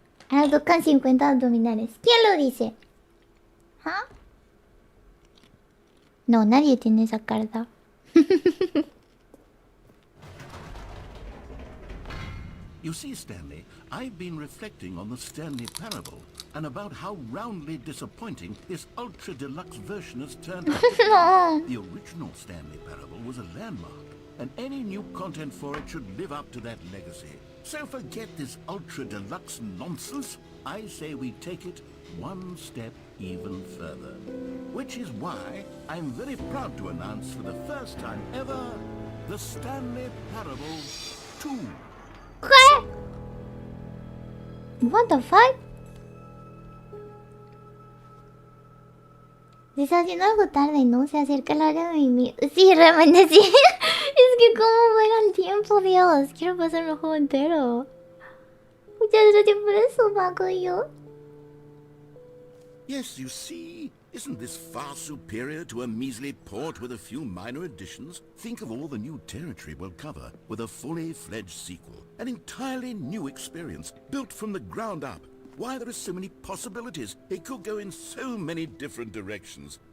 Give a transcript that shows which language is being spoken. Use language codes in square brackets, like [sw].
[es] Ahora tocan 50 abdominales. ¿Quién lo dice? ¿Ah? No, nadie tiene esa carta. [en] You see, Stanley, I've been reflecting on the Stanley Parable and about how roundly disappointing this ultra-deluxe version has turned out to be. The original Stanley Parable was a landmark, and any new content for it should live up to that legacy. So forget this ultra-deluxe nonsense. I say we take it one step even further. Which is why I'm very proud to announce for the first time ever, the Stanley Parable 2. [es] ¿Qué? [en] What the fuck? [es] Se está haciendo algo tarde, ¿no? Se acerca la hora de mi... Sí, realmente sí. Es que cómo juega el tiempo, Dios. Quiero pasar el juego entero. Muchas gracias por eso, Paco y yo. [en] Yes, you see, isn't this far superior to a measly port with a few minor additions? Think of all the new territory we'll cover with a fully fledged sequel. An entirely new experience, built from the ground up. Why, there are so many possibilities. It could go in so many different directions.